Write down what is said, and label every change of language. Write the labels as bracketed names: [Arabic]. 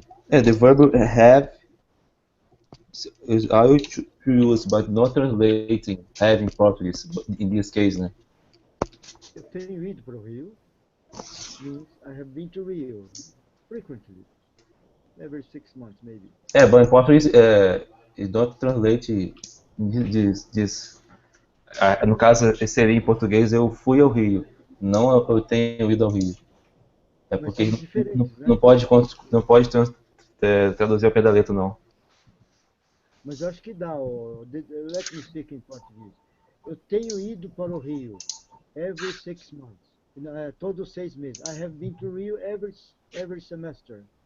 [English] Yeah, the verb have is I will use, but not translating, have in Portuguese, but in this case, né? [Portuguese] Eu tenho ido para o Rio. [English] Means I have been to Rio frequently, every 6 months maybe. But in Portuguese, it don't translate this. [Portuguese] No caso, seria em português, eu fui ao Rio, não eu tenho ido ao Rio. É porque Mas são diferentes, né? não pode traduzir ao pé da letra, não. Mas eu acho que dá. [English] Let me speak in português. [Portuguese] Eu tenho ido para o Rio [English] every 6 months. [Portuguese] Todos 6 meses. [English] I have been to Rio every semester.